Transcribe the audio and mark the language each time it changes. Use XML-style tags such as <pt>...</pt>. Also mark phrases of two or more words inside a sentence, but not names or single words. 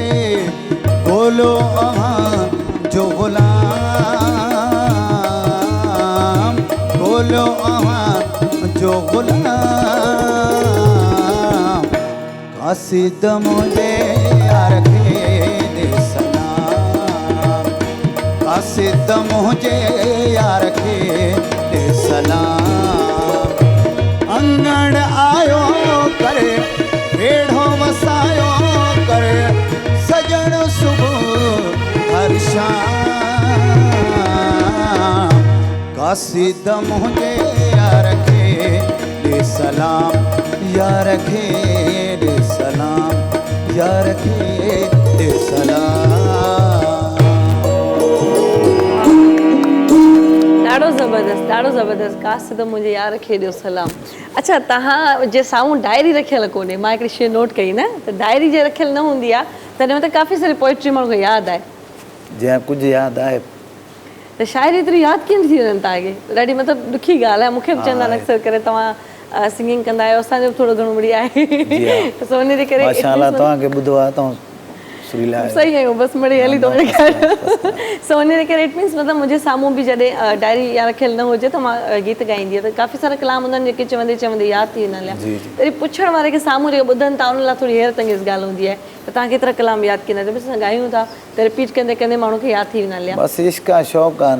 <sd>बोलो वहाँ जो गुलाम, बोलो वहाँ जो गुलाम। कासिद मुझे यार खेले सलाम, कासिद मुझे यार खेले सलाम। अंगण आयो करे वेढ़ो वसायो करे सजण सुबह हर शाम। कासिद मुझे यार खेले सलाम, यार खेले सलाम, यार खेले सलाम। ॾाढो ज़बरदस्त कासिद मुंहिंजे यार खे ॾियो सलाम। अच्छा तव्हां जे साम्हूं डायरी रखियल कोन्हे, मां हिकिड़ी शइ नोट कई न त डायरी जे रखियल न हूंदी आहे तॾहिं मतिलबु काफ़ी सारी पोइट्री माण्हू खे यादि आहे, जंहिं कुझु यादि आहे त शाइरी एतिरी यादि कीअं थी वञनि तव्हांखे? ॾाढी मतिलबु ॾुखी ॻाल्हि आहे। मूंखे बि चवंदा आहिनि अक्सर करे तव्हां सिंगिंग कंदा आहियो, असांजो बि थोरो घणो बढ़िया आहे, त उन जे करे माशाअल्लाह तव्हांखे ॿुधो आहे तव्हां सही आहियूं, बसि मिड़ी हली थो वञे। सो उन जे करे</sd> <en>it means</en> <sd>मतिलबु मुंहिंजे साम्हूं बि जॾहिं डायरी या रखियल न हुजे त मां गीत ॻाईंदी आहियां, त काफ़ी सारा कलाम हूंदा आहिनि जेके चवंदे चवंदे यादि थी वेंदा आहिनि। तॾहिं पुछण वारे खे साम्हूं जेके ॿुधनि था उन लाइ थोरी हैरत अंगेज़ ॻाल्हि हूंदी आहे त तव्हां केतिरा कलाम यादि कंदा, जॾहिं असां ॻायूं था त रिपीट कंदे कंदे माण्हू खे यादि थी वेंदा आहिनि। बसि इश्क आहे, शौक़ु आहे न,</sd>